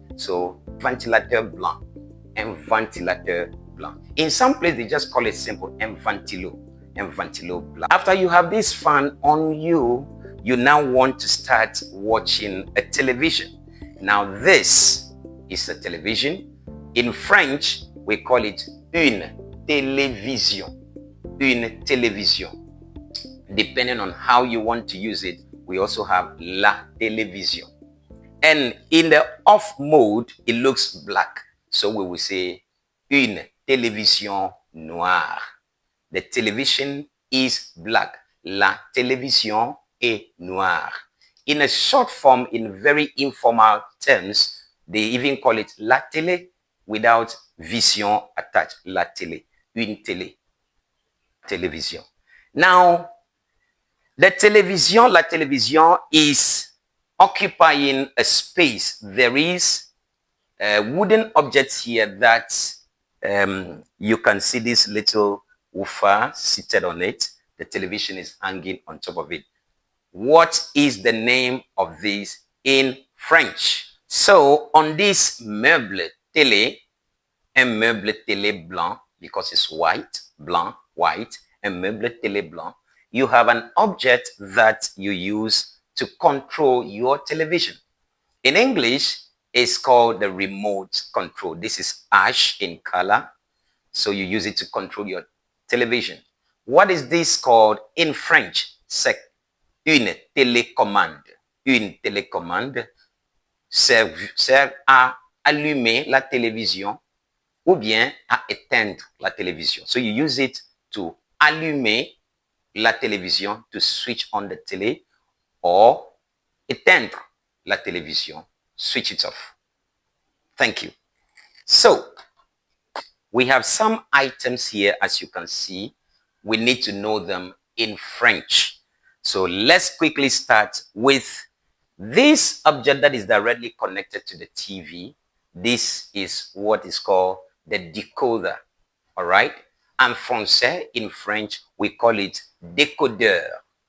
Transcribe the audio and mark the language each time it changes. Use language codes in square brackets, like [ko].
[fr] So, ventilateur blanc. Un ventilateur blanc. [en] In some places, they just call it simple, un ventilo. [fr] Un ventilo blanc. [en] After you have this fan on you, you now want to start watching a television. Now, this is a television. In French, we call it [fr] une télévision. Une télévision. [en] Depending on how you want to use it, we also have la télévision. And in the off mode, it looks black. So we will say [fr] une télévision noire. [en] The television is black. La télévision [fr] et noir. [en] In a short form, in very informal terms, they even call it [fr] la télé [en] without vision attached. [fr] La télé, une télé, télévision. [en] Now, la television is occupying a space. There is wooden objects here that you can see this little woofer seated on it. The television is hanging on top of it. What is the name of this in French? So on this meuble télé, [fr] un meuble télé blanc, [en] because it's white, blanc, white, un meuble télé blanc, you have an object that you use to control your television. In English, it's called the remote control. This is ash in color, so you use it to control your television. What is this called in French? [fr] C'est une télécommande. Une télécommande sert à allumer la télévision ou bien à éteindre la télévision. [en] So you use it to [fr] allumer la télévision, [en] to switch on the télé, or [fr] éteindre la télévision, [en] switch it off. Thank you. So we have some items here, as you can see. We need to know them in French. So let's quickly start with this object that is directly connected to the TV. This is what is called the decoder. All right. [fr] En français, [en] in French, we call it décodeur.